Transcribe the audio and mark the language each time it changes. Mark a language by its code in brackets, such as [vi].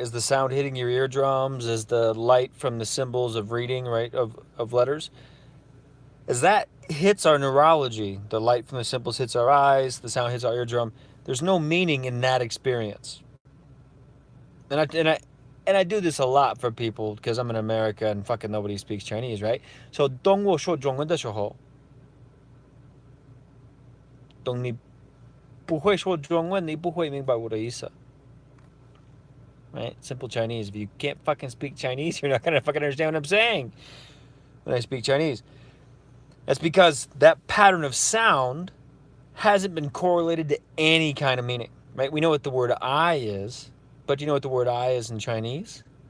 [en] Is the sound hitting your eardrums, is the light from the symbols of reading, right, of letters, as that hits our neurology, the light from the symbols hits our eyes, the sound hits our eardrum, there's no meaning in that experience. And I do this a lot for people because I'm in America and fucking nobody speaks Chinese, right? [zh] So 当我说中文的时候，当你不会说中文，你不会明白我的意思。 [en] Right? Simple Chinese. If you can't fucking speak Chinese, you're not gonna fucking understand what I'm saying when I speak Chinese. That's because that pattern of sound hasn't been correlated to any kind of meaning, right? We know what the word I is, but do you know what the word I is in Chinese?